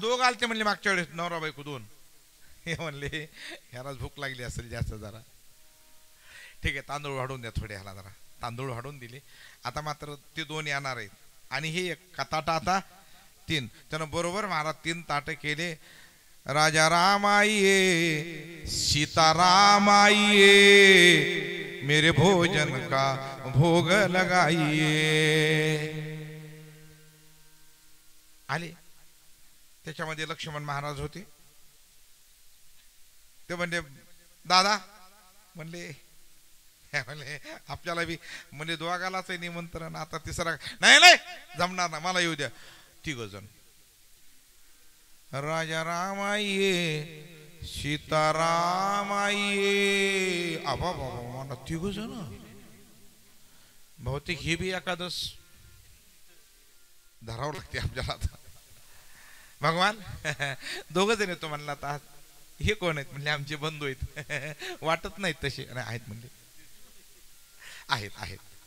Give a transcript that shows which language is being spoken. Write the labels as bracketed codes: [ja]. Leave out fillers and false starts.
[mr] 2 आलते म्हणले मागच्या वेळेस, नवरा बायको 2. हे म्हणले ह्यालाच भूक लागली असेल जास्त जरा. ठीक आहे तांदूळ वाढवून द्या थोडे. ह्याला जरा तांदूळ वाढवून दिले. आता मात्र ते 2 येणार आहेत. आणि हे एक ताट आता 3. त्यानं बरोबर महाराज 3 ताट केले. [hi] राजा राम आइए, सीता राम आइए, मेरे भोजन का भोग लगाइए. [mr] आले. त्याच्यामध्ये लक्ष्मण महाराज होते. ते म्हणले दादा म्हणले आपल्याला बी म्हणजे 2घालाच निमंत्रण. आता 3रा नाही जमणार ना, मला येऊ द्या. 3 जण. [hi] राजा राम आइए, सीता राम आइए. [mr] आबा बाबा मला 3 जण. बहुतेक हे बी एकादश धरावं लागते आपल्याला. आता भगवान 2 जण येतो म्हणला. आता हे कोण आहेत म्हणले? आमचे बंधू आहेत. वाटत नाहीत तसे. नाही आहेत म्हणले. आहेत.